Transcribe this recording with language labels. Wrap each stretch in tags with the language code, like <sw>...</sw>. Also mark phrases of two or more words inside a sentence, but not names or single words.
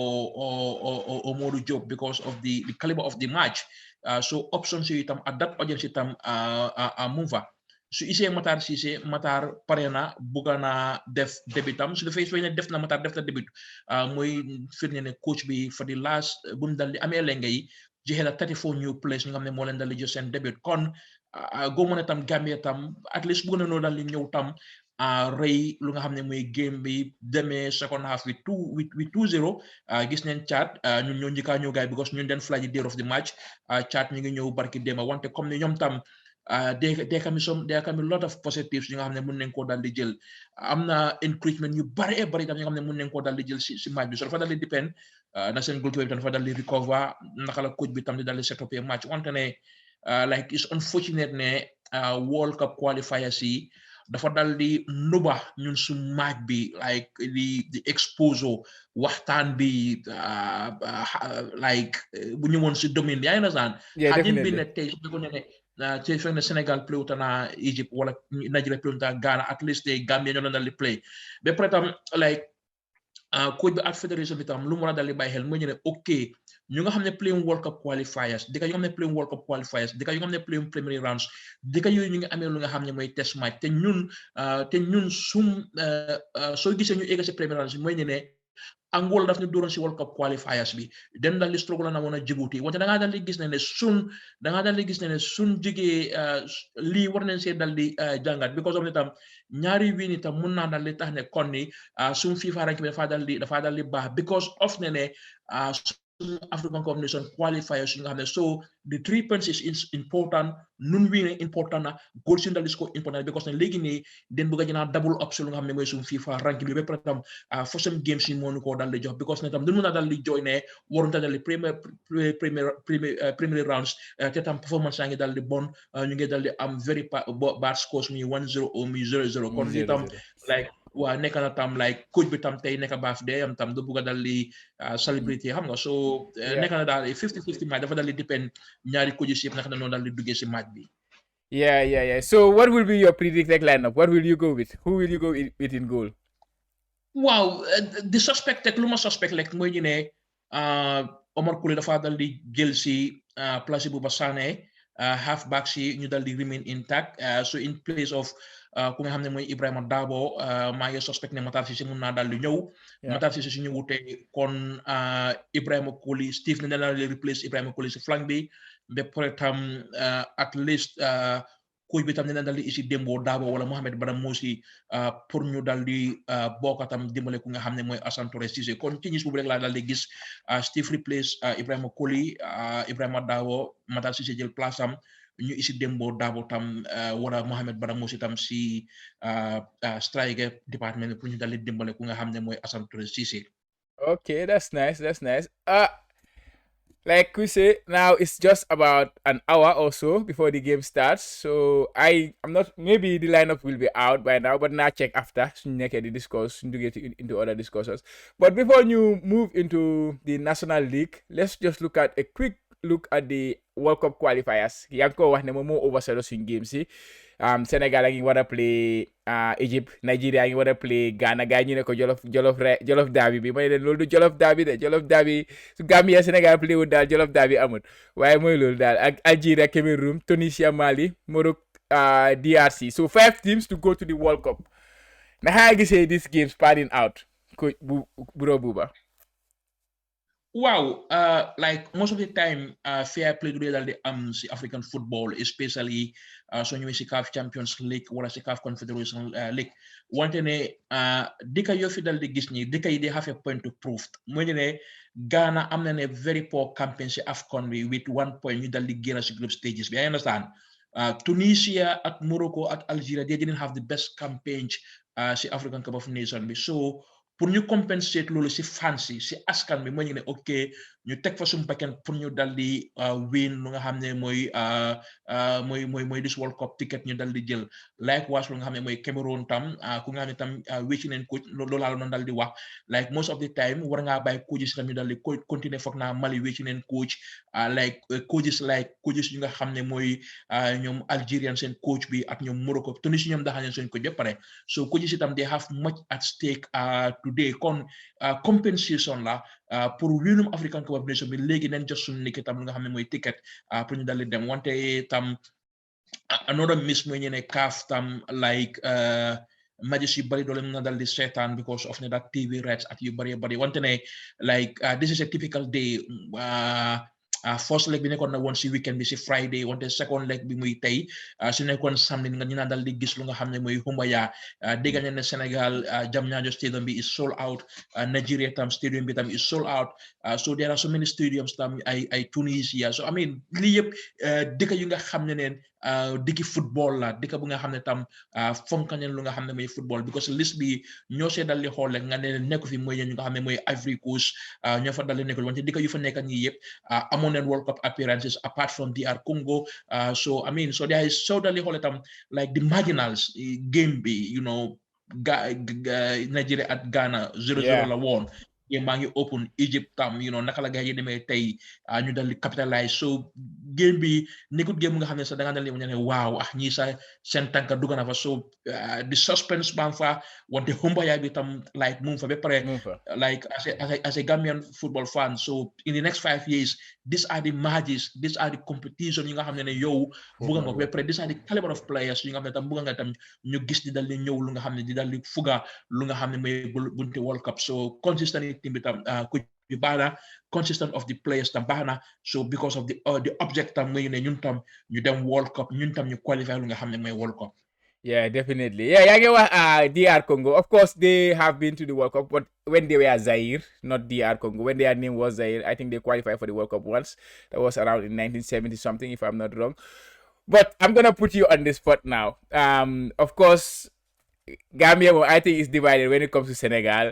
<en>or Modou Diop because of the caliber of the match so</en> <wo>options yi itam</wo> <en>at that audience</en> <wo>itam mu fa su isee Matar Cissé Matar pare na bugga na def débutam su defee ne def na Matar def na début mooy firnde ne coach bi</wo> <en>for the last</en> <wo>bu mu dal di amee lenge yi joxe na</wo> <en>34 new players</en> <wo>ñu nga xam ne moo leen dal di jox seen début kon góobu ne tam Gambia tam</wo> <en>at least</en> <wo>bëgg na noo dal di ñëw tam rëy lu nga xam ne mooy game bi demee</wo> <en>second half with 2-0</en> <wo>gis neen Chad ñun ñoo njëkkaa ñëw gaay because ñun den</wo> <en>flag day of the match</en> <wo>Chad ñu ngi ñëw barki démba wante comme ne ñoom tam</wo> <en>there can be lot of positives</en> <wo>yi nga xam ne mën nañ koo dal di jël am na encouragement yu bari tam yi nga xam ne mën nañ koo dal di jël si match bi so dafa dal di depend na seen goalkeeper bi tam dafa dal di recover naka la coach bi tam di dal di</wo> <en>set up match</en> <wo>wante ne</wo> <en>like it's unfortunate</en> <wo>ne World Cup qualifiers yi dafa dal di nuba ñun su match bi like di expose waxtaan bi like bu ñu woon si domaine bi yaa ngi nasaan xajin bi ne tey su ko ne ci fekk ne Sénégal play na Egypt wala Nigeria play na Ghana</wo> <en>at least</en> <wo>tey Gambia ñoo dal di play ba pare tam like coach bi ak fédération bi tam lu mu war a dal di bàyyi xel mooy ñu ne ok ñu nga xam ne</wo> <en>playing World Cup qualifiers</en> <wo>dëkk yu nga xam ne</wo> <en>playing World Cup qualifiers</en> <wo>dëkk yu nga xam ne</wo> <en>playing preliminary rounds</en> <wo>dëkk yooyu ñu ngi amee lu nga xam ne mooy</wo> <en>test match</en> <wo>te ñun soo gisee ñu egg si</wo> <en>preliminary rounds</en> <wo>mooy ñu ne Angola daf ñu dooroon si World Cup qualifiers bi den dal di struggle na woon a Djibouti wante da ngaa dal di gis ne sun jigee lii war nañ see dal di jàngat because of ne tam ñaari win itam mun naa dal di tax ne kon ni suñ FIFA rank bi dafa dal di baax because of ne African Cup Nation qualifiers yi nga xam ne</wo> <en>so the 3 points is important</en> <wo>nun wii important na goal si dal di score important because ne léegi nii den bëgg a jëlaat double up si lu nga xam ne mooy suñu FIFA ranking bi ba pare tam first games yi moo ñu koo dal di jox because ne tam du mun a dal di joy ne warunta dal di</wo> <en>premier rounds</en> <wo>te tam performance yaa ngi dal di bon ñu ngi dal di am</wo> <en>very bad scores</en> <wo>muy 1-0 or muy 0-0 kon li tam like waa nekk na tam like coach bi tam tey nekk baaf de am tam du bëgg a dal di celebrity xam nga so nekk na daal</wo> <en>50-50 match</en> <wo>dafa dal di depend ñaari coaches yëpp naka na noonu dal di duggee si match bi.</wo> <en>Yeah. So what will be your predicted lineup? What will you go with? Who will you go with in goal? Wow, the suspect</en> <wo>lu ma suspect like mooy ñu ne Omar Colley dafa dal di jël si place bu Sané half back si ñu dal di</wo> <en>remain intact so in place of</en> <wo>ku nga xam ne mooy Ibrahima Dabo maa ngi suspect ne Matar Cissé mun naa dal di ñëw Matar Cissé su ñu wutee kon Ibrahima Colley Steve ne la replace Ibrahima Colley si flank bi ba pare tam</wo> <en>at least</en> <wo>coach bi tam ne dal di isi Dembo Dabo wala Mohamed Badamosi pour ñu dal di bokk tam dimbale ku nga xam ne mooy Assane Torres Cissé kon ci ñis boobu rek laa dal di gis Steve replace Ibrahima Colley Ibrahima Dabo Matar Cissé jël place am ñu isi Dembo Dabo tam wala Mohamed Badamosi tam si striker département pour ñu dal di dimbale ku nga xam ne mooy Assane Torres Cissé.</wo> <en>Okay, that's nice. Like we say, now it's just about an hour or so before the game starts. So I'm not, maybe the lineup will be out by now, but now check after so you can discuss to get into other discussions. But before you move into the National League, let's just look at a quick look at the World Cup qualifiers.</en> <wo>Yang ko wax ne mo overshadow suñ game si. Sénégal a ngi war a play Egypt, Nigeria a ngi war a play Ghana, gars ñu ne ko Jolof Derby bi may leen loolu du Jolof Derby de Jolof Derby su Gambia Sénégal play wul daal Jolof Derby amul waaye mooy loolu daal ak Algeria, Cameroon, Tunisia, Mali, Morocco, DRC.</wo> <en>So 5 teams to go to the World Cup.</en> <wo>Naka nga gisee</wo> <en>these games panning out</en> <wo>ko Bro Buba? Wow,</wo> <en>like most of the time, fair play</en> <wo>du dal di am si</wo> <en>African football, especially so</en> <wo>ñëwee si CAF Champions League wala si CAF Confederation League. Wante ne dëkk yoo fi dal di gis ni dëkk yi</wo> <en>they have a point to prove.</en> <wo>Mooy ne Ghana am na ne</wo> <en>very poor campaign</en> <wo>si AFCON bi</wo> <en>with 1 point</en> <wo>ñu dal di génn si</wo> <en>group stages</en> <wo>bi.</wo> <en>I understand. Tunisia at Morocco at Algeria they didn't have the best campaign si African Cup of Nations bi.</en> <wo>So pour ñu compensate loolu si fans yi si askan bi moo ñu ne ok ñu teg fa suñu paquet pour ñu dal di win lu nga xam ne mooy</wo> <en>this World Cup ticket</en> <wo>ñu dal di jël likewise lu nga xam ne mooy Cameroon tam ku nga xam ne tam wécci neen coach loolu laa noonu dal di wax like</wo> <en>most of the time</en> <wo>war ngaa bàyyi coaches tam ñu dal di continuer foog naa Mali wécci neen coach like coaches yu nga xam ne mooy ñoom Algerian seen coach bi ak ñoom Morocco Tunisia ñoom daxal neen seen coach ba pare so coaches itam</wo> <en>they have much at stake today</en> <wo>kon compensation la pour winum African Cup of Nations bi léegi nañ jox suñu niki tam lu nga xam ne mooy ticket pour ñu daldi dem wante tam</wo> <en>another miss</en> <wo>mooy ñene CAF tam like matches yu bari doole mën na dal di seetaan because of ne</wo> <en>that TV rights</en> <wo>at yu bari wante ne</wo> <en>like this is a typical day first leg</en> <wo>bi nekkoon na woon si weekend bi si Friday wante</wo> <en>second leg</en> <wo>bi muy tey si nekkoon samedi nga ñu naan dal di gis lu nga xam ne mooy Humaya dégg nañ ne Sénégal Jamñaajo stadium bi</wo> <en>is sold out</en> <wo>Nigeria tam stadium bi tam</wo> <en>is sold out so there are so many stadiums</en> <wo>tam ay Tunisia</wo> <en>so I mean</en> <wo>lii yëpp dëkk yu nga xam ne neen dëkki football la dëkk bu nga xam ne tam fonk nañ lu nga xam ne mooy football because list bi ñoo see dal di xool rek nga ne nekk fi mooy ñu nga xam ne mooy Ivory Coast ñoo fa dal di nekkul wante dëkk yu fa nekk ñi yëpp amoon nañ</wo> <en>World Cup appearances apart from DR Congo so I mean so there is so</en> <wo>dal di xool tam like</wo> <en>the marginals game</en> <wo>bi</wo> <en>you know</en> <wo>Nigeria at Ghana 0-0 la woon game baa ngi open Egypt tam</wo> <en>you know</en> <wo>naka la gars yi demee tey ñu dal di capitalize so game bi nekkut game nga xam ne sax da nga dal di ne waaw ñii sa seen tànka dugg na fa</wo> <en>so the suspense</en> <wo>baa fa wante Humbayay bi tam like mu fa ba pare like</wo> <en>as a Gambian football fan so in the next 5 years these are the matches these are the competition</en> <wo>yi nga xam ne yow bugga nga ko ba pare</wo> <en>these are the caliber of players</en> <wo>yi nga xam ne tam bugga nga tam ñu gis di dal di ñëw lu nga xam ne di dal di fuga lu nga xam ne mooy bunte World Cup</wo> <en>so consistent team</en> <wo>bi tam ku bi baax na</wo> <en>consistent of the players</en> <wo>tam baax na</wo> <en>so because of the object</en> <wo>tam mooy ne ñun tam ñu dem World Cup ñun tam ñu qualify lu nga xam ne mooy World Cup.</wo> <en>Yeah, definitely. Yeah,</en> <wo>yaa ngi wax DR Congo.</wo> <en>Of course, they have been to the World Cup, but when they were Zaire, not DR Congo, when their name was Zaire, I think they qualified for the World Cup once. That was around in 1970 something, if I'm not wrong. But I'm gonna put you on the spot now. Of course, Gambia, I think, is divided when it comes to Senegal.</en>